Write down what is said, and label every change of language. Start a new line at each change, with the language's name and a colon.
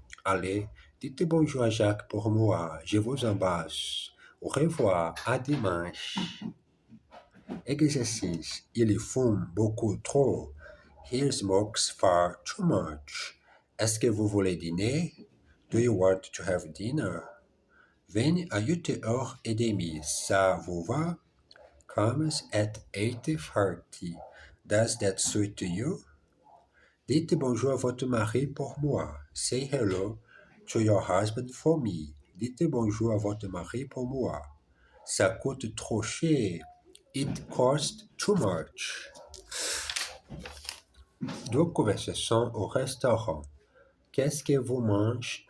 French: Allez, dites bonjour à Jacques pour moi. Je vous embrasse. Au revoir. À dimanche. Exercice. Il fume beaucoup trop.
English: He smokes far too much.
French: Est-ce que vous voulez dîner?
English: Do you want to have dinner?
French: 28h30. Ça vous va?
English: Comes at 8:30. Does that suit you?
French: Dites bonjour à votre mari pour moi.
English: Say hello to your husband for me.
French: Dites bonjour à votre mari pour moi. Ça coûte trop cher.
English: It costs too much.
French: Deux conversations au restaurant. Qu'est-ce que vous mangez?